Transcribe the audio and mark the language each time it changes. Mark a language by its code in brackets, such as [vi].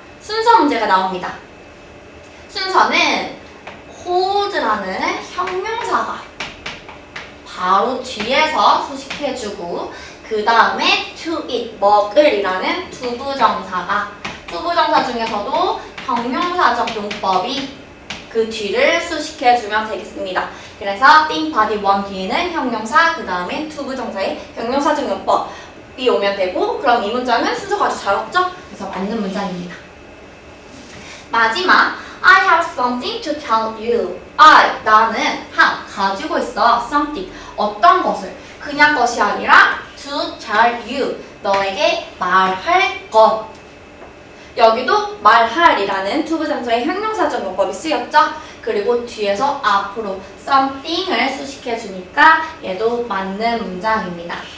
[ko] 순서 문제가 나옵니다. 순서는 hold라는 형용사가 바로 뒤에서 수식해주고 그 다음에 to eat, 먹을 이라는 투부정사 중에서도 형용사적 용법이 그 뒤를 수식해주면 되겠습니다. 그래서 think, body, one 뒤에는 형용사, 그 다음에 투부정사의 형용사적 용법이 오면 되고 그럼 이 문장은 순서가 아주 잘 없죠? 그래서 맞는 문장입니다. [en] 마지막 I have something to tell you. [ko] 나는 have, 가지고 있어 something, 어떤 것을 그냥 것이 아니라 [en] to tell you, [ko] 너에게 말할 것. 여기도 말할이라는 투부정사의 형용사적 용법이 쓰였죠? 그리고 뒤에서 앞으로 something을 수식해주니까 얘도 맞는 문장입니다.